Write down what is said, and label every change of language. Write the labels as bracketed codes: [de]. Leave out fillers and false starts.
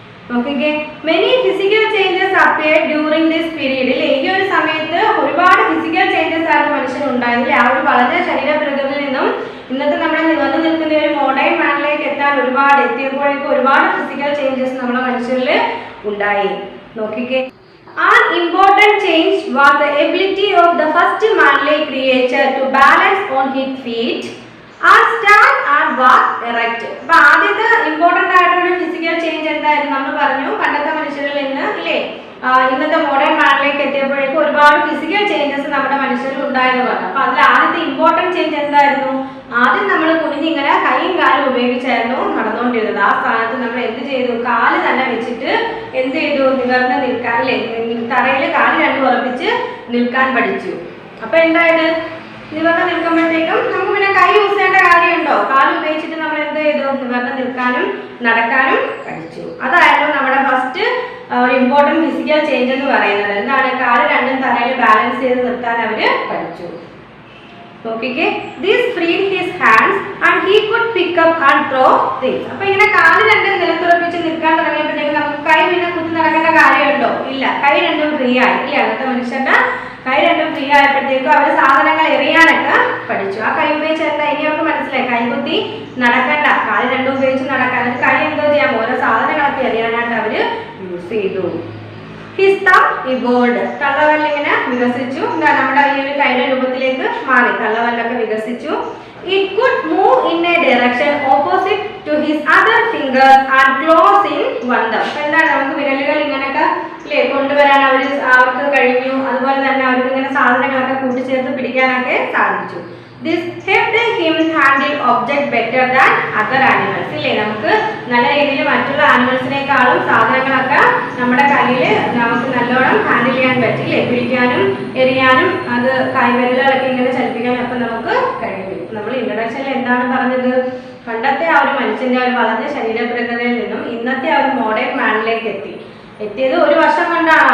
[ml] നോക്കിക്കേ, [en] Many physical changes appeared during this period. [ml] അല്ലേ, ഈ ഒരു സമയത്ത് ഒരുപാട് ഫിസിക്കൽ ചേഞ്ചസ് ആണ് മനുഷ്യന് ഉണ്ടായിരുന്നില്ലേ. ആ ഒരു വളഞ്ഞ ശരീര പ്രകൃതിയിൽ നിന്നും ഇന്നത്തെ നമ്മുടെ നിവർന്ന് നിൽക്കുന്ന ഒരു മോഡേൺ മാനിലേക്ക് എത്താൻ എത്തിയപ്പോഴേക്കും ഒരുപാട് ഫിസിക്കൽ ചേഞ്ചസ് നമ്മുടെ മനുഷ്യരിൽ ഉണ്ടായി. നോക്കിക്കേ, [en] an important change was the ability of the first man-like creature to balance on his feet and stand and walk erect. [ml] അപ്പൊ ആദ്യത്തെ ഇമ്പോർട്ടന്റ് ആയിട്ടുള്ള ഫിസിക്കൽ ചേഞ്ച് എന്തായിരുന്നു? നമ്മൾ പറഞ്ഞു പണ്ടത്തെ മനുഷ്യരിൽ നിന്ന് ഇല്ലേ ഇന്നത്തെ മോഡേൺ മാനിലേക്ക് എത്തിയപ്പോഴേക്കും ഒരുപാട് ഫിസിക്കൽ ചേഞ്ചസ് നമ്മുടെ മനുഷ്യരിൽ ഉണ്ടായെന്ന് പറഞ്ഞു. അപ്പൊ അതിൽ ആദ്യത്തെ ഇമ്പോർട്ടന്റ് ചേഞ്ച് എന്തായിരുന്നു? ആദ്യം നമ്മൾ കുനിഞ്ഞിങ്ങനെ കൈയും കാലും ഉപയോഗിച്ചായിരുന്നു നടന്നുകൊണ്ടിരുന്നത്. ആ സ്ഥാനത്ത് നമ്മൾ എന്ത് ചെയ്തു? കാല് തന്നെ വെച്ചിട്ട് എന്ത് ചെയ്തു? നിവർന്ന് നിൽക്കാൻ അല്ലേ, തറയിൽ കാല് രണ്ടും ഉറപ്പിച്ച് നിൽക്കാൻ പഠിച്ചു. അപ്പൊ എന്തായത്, നിവർന്ന് നിൽക്കുമ്പോഴത്തേക്കും നമുക്ക് പിന്നെ കൈ യൂസ് ചെയ്യേണ്ട കാര്യമുണ്ടോ? കാല് ഉപയോഗിച്ചിട്ട് നമ്മൾ എന്ത് ചെയ്തു? നിവർന്ന് നിൽക്കാനും നടക്കാനും പഠിച്ചു. അതായിരുന്നു നമ്മുടെ ഫസ്റ്റ് ഒരു ഇമ്പോർട്ടൻറ്റ് ഫിസിക്കൽ ചേഞ്ച് എന്ന് പറയുന്നത്. എന്താണ്? കാല് രണ്ടും തറയിൽ ബാലൻസ് ചെയ്ത് നിർത്താൻ അവര് പഠിച്ചു. നോക്കിക്കേ, [en] this freed his hands and he could pick up and throw things. [ml] അപ്പൊ ഇങ്ങനെ കാല് രണ്ടും നിലത്തുറപ്പിച്ച് നിൽക്കാൻ തുടങ്ങിയപ്പോഴത്തേക്ക് നമുക്ക് കൈ പിന്നെ കുത്തി നടക്കേണ്ട കാര്യമുണ്ടോ? ഇല്ല, കൈ രണ്ടും ഫ്രീ ആയി. ഇല്ല, അന്നത്തെ മനുഷ്യരുടെ കൈ രണ്ടും ഫ്രീ ആയപ്പോഴത്തേക്കും അവർ സാധനങ്ങൾ എറിയാനൊക്കെ പഠിച്ചു. ആ കൈ ഉപയോഗിച്ച് എന്താ, ഇനി അവർക്ക് മനസ്സിലായി, കൈകുത്തി നടക്കണ്ട, കാല് രണ്ടും ഉപയോഗിച്ച് നടക്കാൻ. അത് കൈ എന്തോ ചെയ്യാം, ഓരോ സാധനങ്ങളൊക്കെ എറിയാനായിട്ട് അവര് യൂസ് ചെയ്തു. [en] His thumb evolved. [ml] തള്ളവല്ലിങ്ങനെ വികസിച്ചു. എന്താ, നമ്മുടെ ഈ ഒരു കൈയുടെ രൂപത്തിലേക്ക് മാറി, തള്ളവല്ലൊക്കെ വികസിച്ചു. [en] It could move in a direction opposite to his other fingers and close in one thumb. [ml] അപ്പൊ എന്താണ്, നമുക്ക് വിരലുകൾ ഇങ്ങനെയൊക്കെ അല്ലേ കൊണ്ടുവരാൻ അവർക്ക് കഴിഞ്ഞു. അതുപോലെ തന്നെ അവർക്ക് ഇങ്ങനെ സാധനങ്ങളൊക്കെ കൂട്ടിച്ചേർത്ത് പിടിക്കാനൊക്കെ സാധിച്ചു. [en] This helped him handle objects better than other animals. [ml] ഇല്ലേ, നമുക്ക് നല്ല രീതിയിൽ മറ്റുള്ള ആനിമൽസിനേക്കാളും സാധനങ്ങളൊക്കെ നമ്മുടെ കയ്യിൽ നമുക്ക് നല്ലോണം ഹാൻഡിൽ ചെയ്യാൻ പറ്റില്ലേ, പിടിക്കാനും എറിയാനും അത് കൈവിരലുകളൊക്കെ ഇങ്ങനെ ചലിപ്പിക്കാനും ഒക്കെ നമുക്ക് കഴിയും. നമ്മൾ ഇൻട്രൊഡക്ഷനിൽ എന്താണ് പറഞ്ഞത്? പണ്ടത്തെ ആ ഒരു മനുഷ്യന്റെ ഒരു വളർന്ന ശരീരപ്രകൃതിയിൽ നിന്നും ഇന്നത്തെ ആ ഒരു മോഡേൺ മാനിലേക്ക് എത്തിയത് ഒരു വർഷം കൊണ്ടാണോ?